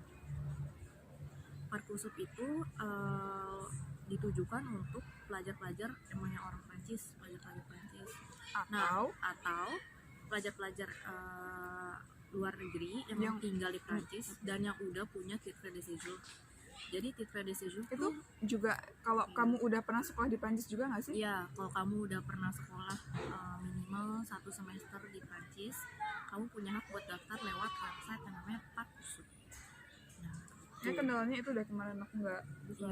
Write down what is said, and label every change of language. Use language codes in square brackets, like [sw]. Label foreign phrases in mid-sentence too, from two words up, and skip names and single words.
[id] Parcoursup itu ditujukan untuk pelajar-pelajar emangnya orang Prancis, pelajar-pelajar Prancis. Atau pelajar-pelajar luar negeri yang tinggal di Prancis dan yang udah punya [fr] titre de séjour. [id] Jadi [fr] titre de séjour [id] Itu juga kalau kamu udah pernah sekolah di Prancis juga nggak sih? Iya, kalau kamu udah pernah sekolah minimal 1 semester di Prancis, kamu punya hak buat daftar lewat website yang namanya Parcoursup. Nah, kendalanya itu udah kemarin aku nggak bisa.